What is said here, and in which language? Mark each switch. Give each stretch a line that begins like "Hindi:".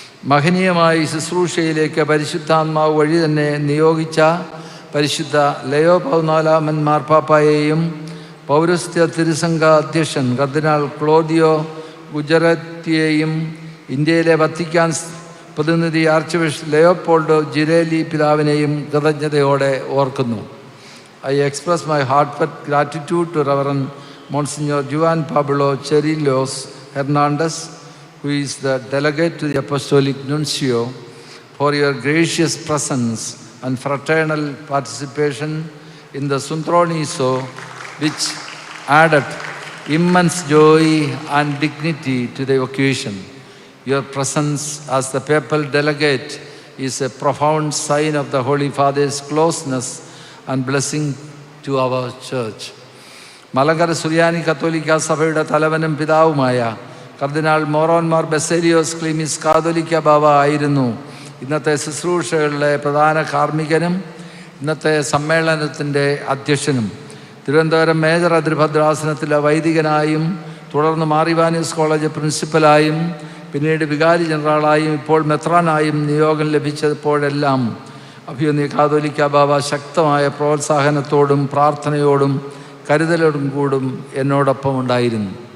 Malayalam: മഹനീയമായ ശുശ്രൂഷയിലേക്ക് പരിശുദ്ധാത്മാവ് വഴി തന്നെ നിയോഗിച്ച പരിശുദ്ധ ലയോ 14 മാർപ്പാപ്പായെയും പൗരസ്ത്യ തിരുസംഘ അധ്യക്ഷൻ കർദിനാൾ ക്ലോദിയോ ഗുജറാത്തിയെയും ഇന്ത്യയിലെ വത്തിക്കാൻ പ്രതിനിധി ആർച്ച് ബിഷപ്പ് ലെയോപോൾഡോ ജിരേലി പിതാവിനെയും കൃതജ്ഞതയോടെ ഓർക്കുന്നു.
English: I express my heartfelt gratitude to Reverend Monsignor Juan Pablo Cherilos Hernandez, who is the delegate to the Apostolic Nuncio, for your gracious presence and fraternal participation in the Suntroniso, which added immense joy and dignity to the occasion. Your presence as the papal delegate is a profound sign of the Holy Father's closeness and blessing to our church.
Malayalam: Malankara സുറിയാനി കത്തോലിക്ക സഭയുടെ തലവനും പിതാവുമായ കർദിനാൾ മോറോൻ മാർ ബസേലിയോസ് ക്ലീമിസ് കാതോലിക്ക ബാവ ആയിരുന്നു ഇന്നത്തെ ശുശ്രൂഷകളിലെ പ്രധാന കാർമ്മികനും ഇന്നത്തെ സമ്മേളനത്തിൻ്റെ അധ്യക്ഷനും. Thiruvananthapuram major അതിർഭദ്രാസനത്തിലെ വൈദികനായും തുടർന്ന് മാറിവാനിയോസ് കോളേജ് പ്രിൻസിപ്പലായും പിന്നീട് വികാരി ജനറലായും ഇപ്പോൾ മെത്രാനായും നിയോഗം ലഭിച്ചപ്പോഴെല്ലാം അഭിമന്യ കാതോലിക്ക ബാവ ശക്തമായ പ്രോത്സാഹനത്തോടും പ്രാർത്ഥനയോടും കരുതലോടും കൂടും എന്നോടൊപ്പം ഉണ്ടായിരുന്നു.